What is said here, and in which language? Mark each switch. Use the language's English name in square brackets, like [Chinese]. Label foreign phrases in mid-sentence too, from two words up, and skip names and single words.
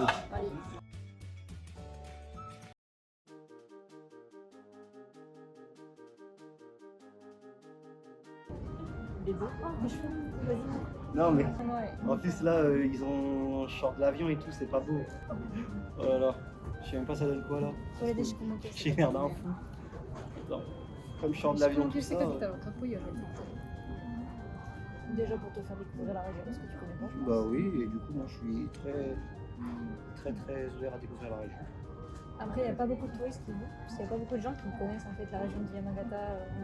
[French] Allez. Il est beau. Ah, mes cheveux. Vas-y. Non, mais Ouais. en plus là, ils ont short de l'avion et tout, c'est pas beau. Oh là là, je sais même pas ça donne quoi là. [Japanese] これでしかも消 [French] J'ai l'air d'un fou. Non. Comme short de l'avion, tout ça. Déjà pour te faire découvrir la région, parce que tu connais pas. Bah oui, et du coup, moi je suis très ouvert à découvrir la région. Après, il n'y a pas beaucoup de touristes qui vont, parce qu'il n'y a pas beaucoup de gens qui connaissent en fait la région de Yamagata en